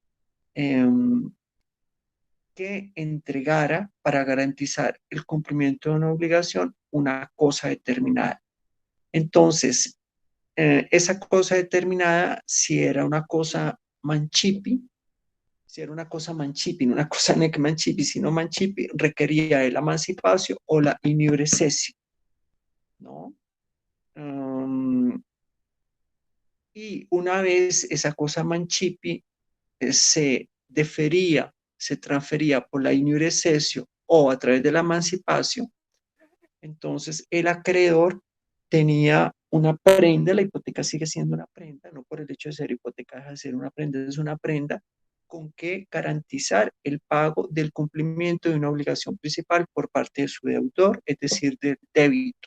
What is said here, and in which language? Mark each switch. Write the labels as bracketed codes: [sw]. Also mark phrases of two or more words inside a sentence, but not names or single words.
[es] Que entregara para garantizar el cumplimiento de una obligación una cosa determinada. Entonces, esa cosa determinada, si era una cosa manchipi, no una cosa [la] nec manchipi, [es] sino manchipi, requería el emancipacio o la iniurecesio, ¿no? Y una vez esa cosa manchipi se defería, se transfería por la iniurecesio o a través de la emancipación, entonces el acreedor tenía una prenda, la hipoteca sigue siendo una prenda, no por el hecho de ser hipoteca deja de ser una prenda, es una prenda con que garantizar el pago del cumplimiento de una obligación principal por parte de su deudor, es decir, del debitor.